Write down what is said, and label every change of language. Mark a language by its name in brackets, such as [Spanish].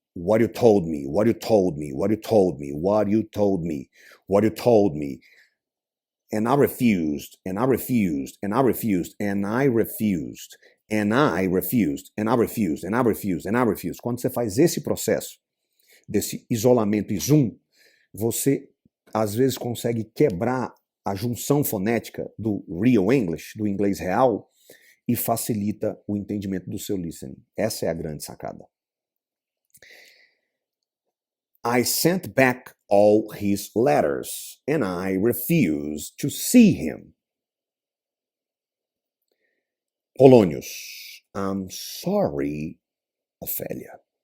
[English] What you told me, what you told me, what you told me, what you told me, what you told me. And I refused, and I refused, and I refused, and I refused, and I refused, and I refused, and I refused, and I refused. [Portuguese] Quando você faz esse processo, desse isolamento e zoom, você às vezes consegue quebrar a junção fonética do real English, do inglês real, e facilita o entendimento do seu listening. Essa é a grande sacada. [English] I sent back all his letters and I refused to see him. Polonius, I'm sorry, Ophelia.